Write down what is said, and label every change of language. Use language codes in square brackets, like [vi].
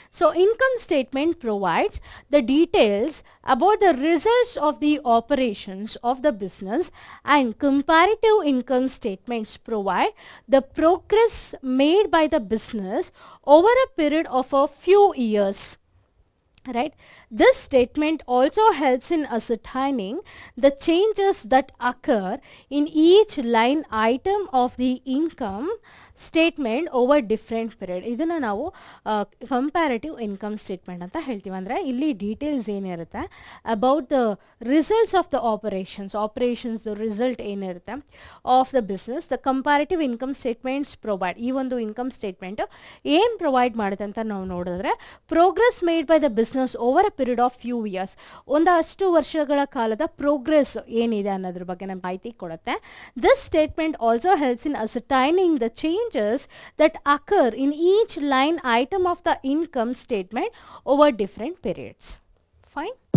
[en] So income statement provides the details about the results of the operations of the business and comparative income statements provide the progress made by the business over a period of a few years. Right? This statement also helps in ascertaining the changes that occur in each line item of the income statement over different period. [kn] ಇದನ್ನು ನಾವು comparative income statement ಅಂತ ಹೇಳ್ತೀವಿ. ಅಂದರೆ ಇಲ್ಲಿ [en] Details ಏನಿರುತ್ತೆ about the results of the operations result ಏನಿರುತ್ತೆ of the business, the comparative income statements provide. [kn] ಈ ಒಂದು ಇನ್ಕಮ್ ಸ್ಟೇಟ್ಮೆಂಟ್ ಏನು ಪ್ರೊವೈಡ್ ಮಾಡುತ್ತೆ ಅಂತ ನಾವು ನೋಡಿದ್ರೆ, [en] Progress made by the business over a period of few years. [kn] ಒಂದಷ್ಟು ವರ್ಷಗಳ ಕಾಲದ ಪ್ರೋಗ್ರೆಸ್ ಏನಿದೆ ಅನ್ನೋದ್ರ ಬಗ್ಗೆ ನಮ್ಗೆ ಮಾಹಿತಿ ಕೊಡುತ್ತೆ. [en] This statement also helps in ascertaining the changes that occur in each line item of the income statement over different periods. Fine.